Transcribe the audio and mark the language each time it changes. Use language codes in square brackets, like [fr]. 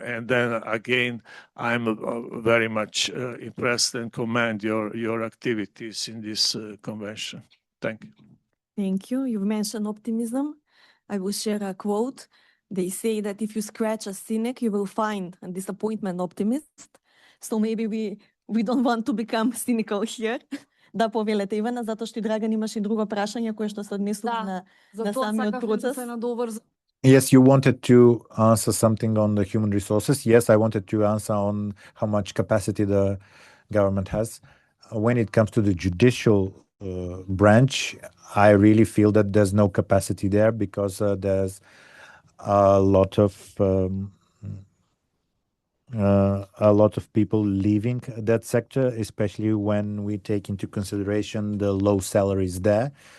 [en] And then again, I'm very much impressed and commend your activities in this convention. Thank you. Thank you. You mentioned optimism. I will share a quote. They say that if you scratch a cynic, you will find a disappointment optimist. So maybe we don't want to become cynical here. [mk] Да, повелете Ивана, затоа што и Драган имаше и друго прашање кое што се однесува на самиот процес. [en] Yes, you wanted to answer something on the human resources. Yes, I wanted to answer on how much capacity the government has. When it comes to the judicial branch, I really feel that there's no capacity there because there's a lot of people leaving that sector, especially when we take into consideration the low salaries there.